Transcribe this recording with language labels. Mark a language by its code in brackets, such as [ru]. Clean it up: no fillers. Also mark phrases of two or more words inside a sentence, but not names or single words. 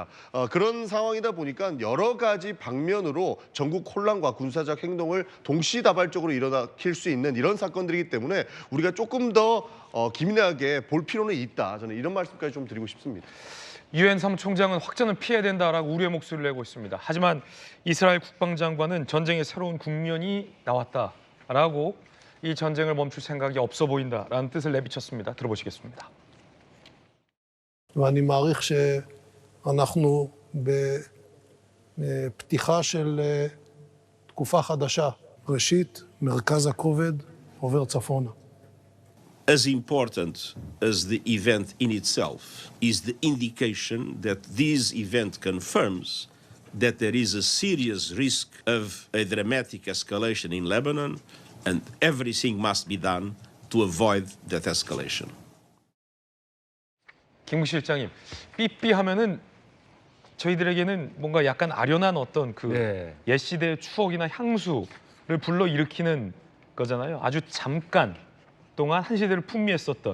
[ko] 그런 상황이다 보니까 여러 가지 방면으로 전국 혼란과 군사적 행동을 동시다발적으로 일어나킬 수 있는 이런 사건들이기 때문에 우리가 조금 더 기민하게 볼 필요는 있다. 저는 이런 말씀까지 좀 드리고 싶습니다. 유엔 사무총장은 확전을 피해야 된다라고 우려의 목소리를 내고 있습니다. 하지만 이스라엘 국방장관은 전쟁의 새로운 국면이 나왔다라고 이 전쟁을 멈출 생각이 없어 보인다라는 뜻을 내비쳤습니다. 들어보시겠습니다. [he] ואני מעריך שאנחנו בפתיחה של תקופה חדשה. ראשית, מרכז הכובד עובר צפונה. [en] As important as the event in itself is the indication that this event confirms that there is a serious risk of a dramatic escalation in Lebanon, and everything must be done to avoid that escalation. [ko] 김 실장님, 삐삐 하면은 저희들에게는 뭔가 약간 아련한 어떤 그 옛 시대의 추억이나 향수를 불러 일으키는 거잖아요. 아주 잠깐 동안 한 시대를 풍미했었던.